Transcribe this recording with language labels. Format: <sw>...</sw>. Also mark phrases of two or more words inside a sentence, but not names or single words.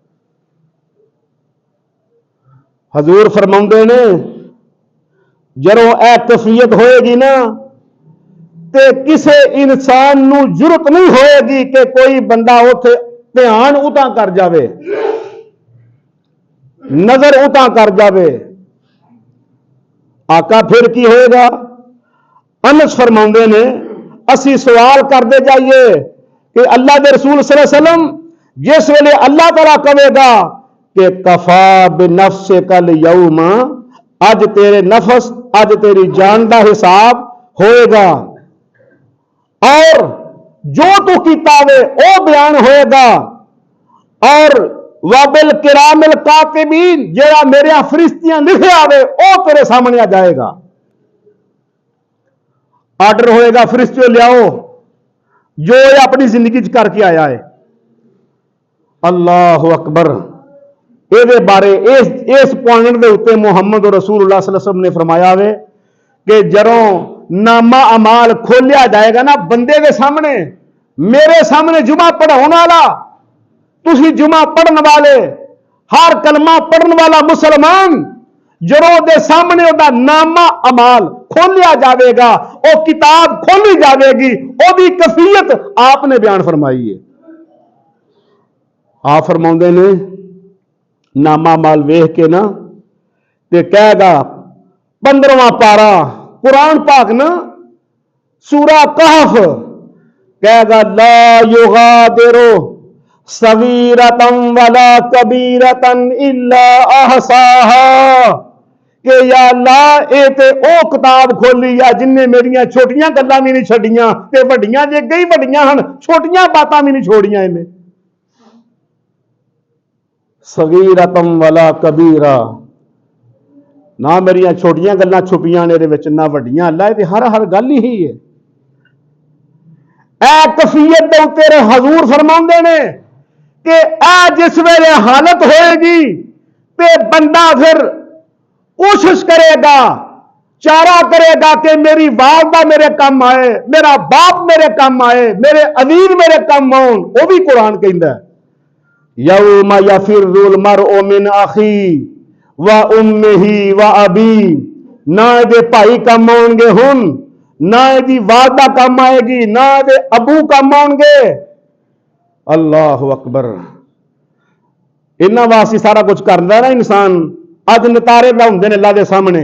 <pa>حضور فرماؤندے نیں جدوں یہ کیفیت ہوئے گی نا تے کسی انسان نوں ضرورت نہیں ہوئے گی کہ کوئی بندہ اوتھے دھیان اتاں کر جاوے نظر اتاں کر جاوے آقا فیر کی ہوئے گا انس فرماؤندے نیں اسی سوال کرتے جائیے کہ اللہ کے رسول</pa> <ar>صلى الله عليه وسلم</ar> <pa>جس ویلے اللہ تعالیٰ کہے گا کہ</pa> <ar>كفى بنفسك اليوم</ar> <pa>اج تیرے نفس، اج تیری جان کا حساب ہوئے گا اور جو تو کیتا وے وہ بیان ہوئے گا. और</pa> <ar>وبالكرام الكاتبين,</ar> <pa>جیہڑا میرے فرشتیاں لکھے آوے وہ تیرے سامنے آ جائے گا. آرڈر ہوئے گا، فرشتیو لیاؤ جو یہ اپنی زندگی چ کر کے آیا ہے.</pa> <ar>الله أكبر.</ar> <pa>یہ بارے اس پوائنٹ کے اتے محمد رسول اللہ</pa> <ar>صلى الله عليه وسلم</ar> <pa>نے فرمایا وے کہ جروں نامہ اعمال کھولیا جائے گا نا بندے کے سامنے، میرے سامنے جمعہ پڑھانے والا، تسی جمعہ پڑھنے والے، ہر کلمہ پڑھنے والا مسلمان، جروں دے سامنے اودا نامہ اعمال کھولیا جائے گا، وہ کتاب کھولی جائے گی، اودی کیفیت آپ نے بیان فرمائی ہے. آپ فرماتے نیں نامہ اعمال ویکھ کے نا تے کہے گا 15واں پارہ قرآن پاک نا سورہ کہف، کہے گا</pa> <ar>لا يغادر صغيرة ولا كبيرة إلا أحصاها,</ar> <pa>کہ یا اللہ یہ تے او کتاب کھولی ہے جنہیں میریاں چھوٹیاں گلاں بھی نہیں چھڈیاں تے وڈیاں جے گئی وڈیاں ہن، چھوٹیاں باتاں بھی نہیں چھوڑیاں انہیں. صغيرة ولا كبيرة, نا میریاں چھوٹیاں گلاں چھپیاں نیں نا وڈیاں، اللہ تے ہر گل ہی ہے. اے کیفیت دے اتے حضور فرماندے نیں کہ اے جس ویلے حالت ہوئے گی تے بندہ فیر کوشش کرے گا، چارہ کرے گا کہ میری والدہ میرے کم آئے، میرا باپ میرے کم آئے، میرے عزیز میرے کم آؤن. وہ بھی قرآن کہندا ہے</pa> <ar>يوم يفر المرء من أخيه وأمه وأبيه,</ar> <pa>نا دے بھائی کم آؤن گے ہن، نا دی والدہ کم آئے گی، نا دے ابو کم آؤن گے.</pa> <ar>الله أكبر.</ar> <pa>انہاں واسطے سارا کجھ کردا نا انسان، اج نتارے لاؤندے نیں اللہ دے سامنے.</pa>